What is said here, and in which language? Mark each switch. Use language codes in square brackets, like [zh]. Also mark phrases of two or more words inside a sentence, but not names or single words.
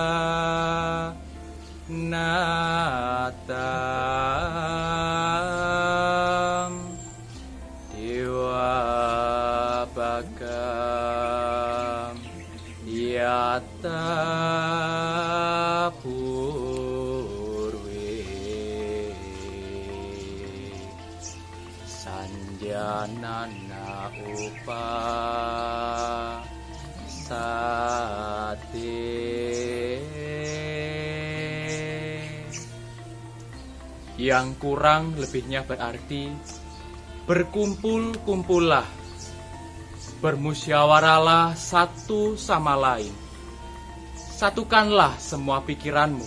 [sa] Natam Dewa Bagam Yata Purwe Sanjanana Upa Sate. [id] Yang kurang lebihnya berarti berkumpul-kumpullah, bermusyawarahlah satu sama lain, satukanlah semua pikiranmu.